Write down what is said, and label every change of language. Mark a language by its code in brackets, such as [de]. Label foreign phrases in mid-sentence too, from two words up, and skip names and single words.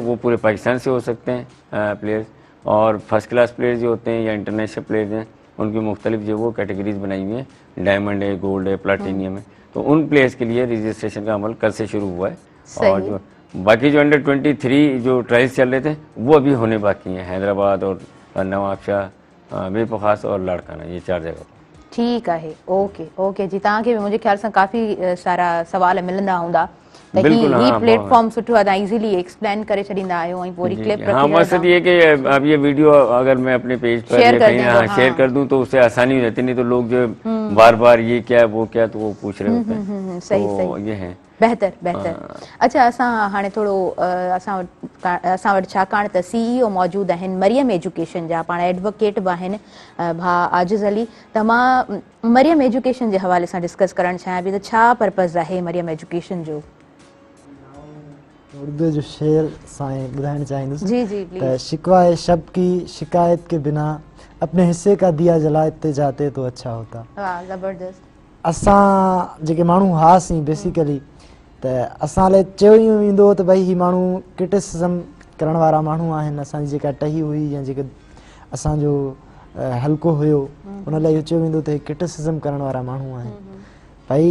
[ur] وہ پورے پاکستان سے ہو سکتے ہیں پلیئرز، اور [en] first class players [ur] جو ہوتے ہیں یا [en] international players [ur] ہیں، ان کی مختلف جو وہ کیٹیگریز بنائی ہوئی ہیں، ڈائمنڈ ہے، گولڈ ہے، پلاٹینیم ہے. تو ان پلیئرز کے لیے رجسٹریشن کا عمل کل سے شروع ہوا ہے. اور جو باقی جو انڈر 23 جو ٹرائلز چل رہے تھے وہ ابھی ہونے باقی ہیں، حیدرآباد اور نوابشاہ، بیپخاص اور لاڑکانہ، یہ 4 جگہ. ٹھیک ہے, [en] okay okay [ur] جی. [sd] तव्हांखे बि मुंहिंजे ख्याल सां काफ़ी सारा सवाल मिलंदा हूंदा, त ही प्लेटफॉर्म सुठो आहे, तव्हां [en] easily explain [sd] करे छॾींदा आहियो ऐं पूरी क्लिप रखी। [ur] ہاں، مقصد یہ کہ اب یہ ویڈیو اگر میں اپنے پیج پر شیئر کر شیئر کر دوں تو اس سے آسانی ہو جاتی، نہیں تو لوگ جو بار بار یہ کیا وہ کیا تو وہ پوچھ رہے ہوتے ہیں. صحیح تو یہ ہے بہتر بہتر. اچھا, [sd] असां हाणे थोरो असां वटि छाकाणि त CEO मौजूदु आहिनि मरियम एजुकेशन जा, पाण एडवोकेट बि आहिनि भाउ आजिज़ अली, त मां मरियम एजुकेशन जे हवाले सां डिस्कस करणु चाहियां पई त छा पर्पज़ आहे मरियम एजुकेशन जो? उर्दू जो शेर साईं ॿुधाइणु चाहींदुसि। जी जी [ur] ت شکوہ شب کی شکایت کے بنا اپنے حصے کا دیا جلاتے جاتے تو اچھا ہوتا. واہ، زبردست. [sd] असां जेके माण्हू हुआसीं बेसिकली, त असां लाइ चयो ई वेंदो त भई ही माण्हू क्रिटिसिज़म करण वारा माण्हू आहिनि, असांजी जेका टही हुई या जेके असांजो हल्को हुयो उन लाइ इहो चयो वेंदो त क्रिटिसिज़म करण वारा माण्हू आहिनि भई।